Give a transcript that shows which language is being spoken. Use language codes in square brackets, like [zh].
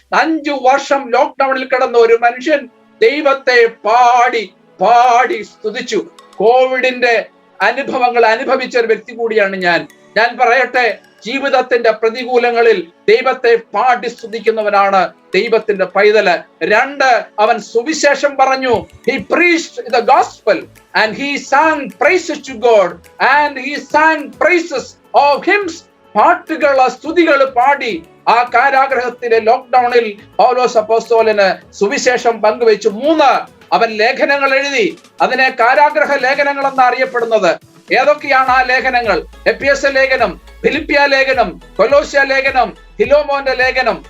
[ml] 5 വർഷം ലോക്ക്ഡൌണിൽ കിടന്ന ഒരു മനുഷ്യൻ ദൈവത്തെ പാടി പാടി സ്തുതിച്ചു. കോവിഡിന്റെ അനുഭവങ്ങൾ അനുഭവിച്ച ഒരു വ്യക്തി കൂടിയാണ് ഞാൻ പറയട്ടെ, ജീവിതത്തിന്റെ പ്രതികൂലങ്ങളിൽ ദൈവത്തെ പാടി സ്തുതിക്കുന്നവനാണ് ദൈവത്തിന്റെ പൈതല്. 2, അവൻ സുവിശേഷം പറഞ്ഞു. [en] He preached the gospel and he sang praises to God and he sang praises of hymns. [ml] പാട്ടുകൾ, സ്തുതികൾ പാടി ആ കാരാഗ്രഹത്തിലെ ലോക്ക്ഡൌണിൽ പൗലോസ് അപ്പോസ്തലന് സുവിശേഷം പങ്കുവെച്ചു. 3, അവൻ ലേഖനങ്ങൾ എഴുതി. അതിനെ കാരാഗ്രഹ ലേഖനങ്ങൾ എന്ന് അറിയപ്പെടുന്നത്. ഏതൊക്കെയാണ് ആ ലേഖനങ്ങൾ? എഫെസ്യ ലേഖനം, ഫിലിപ്പിയ ലേഖനം, കൊലോസ്യ ലേഖനം, ഫിലോമോന്റെ ലേഖനം.